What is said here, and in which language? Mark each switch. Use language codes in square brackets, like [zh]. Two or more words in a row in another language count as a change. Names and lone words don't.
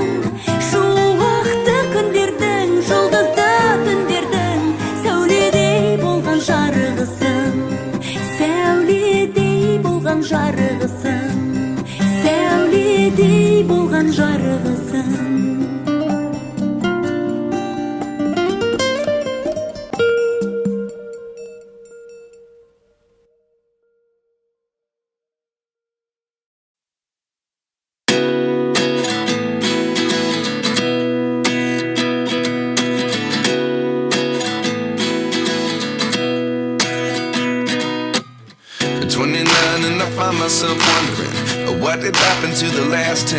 [kk] Шуақты күндердің, жұлдызды түндердің сәуледей болған жарығысың. Сәуледей болған жарығысың. Сәуледей болған жарығысың. [en] And I find myself wondering, what did happen to the last 10?